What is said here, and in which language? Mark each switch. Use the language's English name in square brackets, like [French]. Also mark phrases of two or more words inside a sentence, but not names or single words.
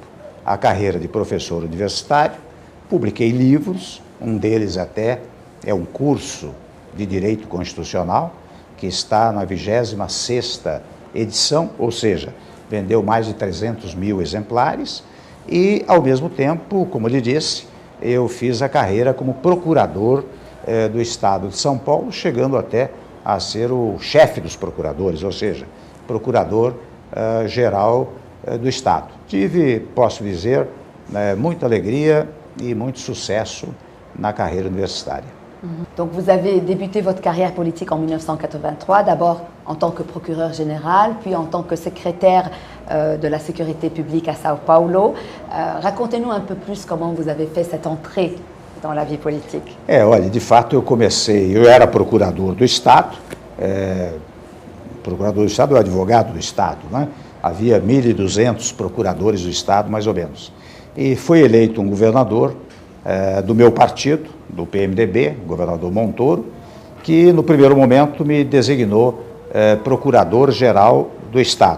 [Portuguese] A carreira de professor universitário, publiquei livros, um deles até é um curso de Direito Constitucional, que está na 26ª edição, ou seja, vendeu mais de 300 mil exemplares, e, ao mesmo tempo, como lhe disse, eu fiz a carreira como procurador do Estado de São Paulo, chegando até a ser o chefe dos procuradores, ou seja, procurador-geral do Estado. Tive, posso dizer, muita alegria e muito sucesso na carreira universitária. [French] Donc vous avez débuté votre carrière politique en 1983, d'abord en tant que procureur général, puis en tant que secrétaire de la sécurité publique à Sao Paulo. Racontez-nous un peu plus comment vous avez fait cette entrée dans la vie politique. [Portuguese] Olha, de fato eu era procurador do Estado, ou advogado do Estado, né? Havia 1.200 procuradores do Estado, mais ou menos. E foi eleito um governador do meu partido, do PMDB, o governador Montoro, que no primeiro momento me designou procurador-geral do Estado.